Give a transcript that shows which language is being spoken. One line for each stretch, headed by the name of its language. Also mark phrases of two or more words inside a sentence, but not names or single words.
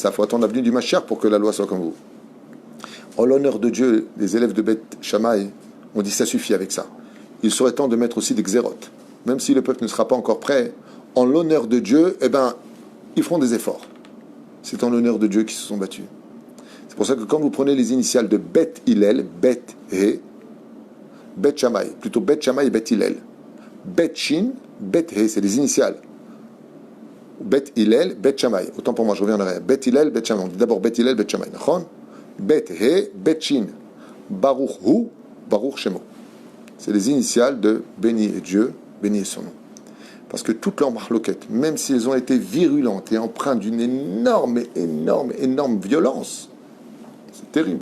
French: Il faut attendre l'avenue du Mashiach pour que la loi soit comme vous. En l'honneur de Dieu, les élèves de Bet Shammai ont dit ça suffit avec ça. Il serait temps de mettre aussi des xérotes. Même si le peuple ne sera pas encore prêt, en l'honneur de Dieu, ils feront des efforts. C'est en l'honneur de Dieu qu'ils se sont battus. C'est pour ça que quand vous prenez les initiales de Bet Hillel,
Hebrew: Bet He,
French: Bet Shammai, plutôt Bet Shammai et Bet Hillel.
Hebrew: Bet Shin, Bet He,
French: c'est les initiales. Bet Hillel, Bet Shammai. Autant pour moi, je reviens en arrière. Bet Hillel, Bet Shammai. On dit d'abord Bet Hillel, Bet Shammai.
Hebrew: Bet He, Bet Shin. Baruch Hu, Baruch Shemo.
French: C'est les initiales de béni est Dieu, béni est son nom. Parce que toutes leurs mahloquettes, même si elles ont été virulentes et empreintes d'une énorme violence, c'est terrible.